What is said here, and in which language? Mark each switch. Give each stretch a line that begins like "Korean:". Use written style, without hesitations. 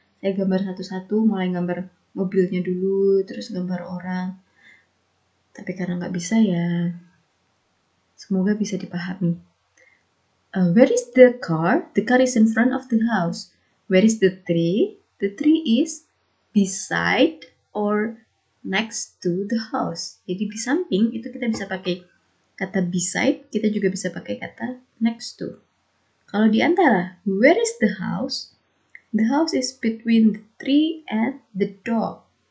Indonesian: Saya gambar satu-satu, mulai gambar mobilnya dulu, terus gambar orang. Tapi karena nggak bisa ya, semoga bisa dipahami.
English: Where is the car? The car is in front of the house. Where is the tree? The tree is beside or next to the house.
Indonesian: Jadi di samping itu kita bisa pakai kata beside, kita juga bisa pakai kata next to. Kalau di antara,
English: where is the house? The house is between the tree and the dog.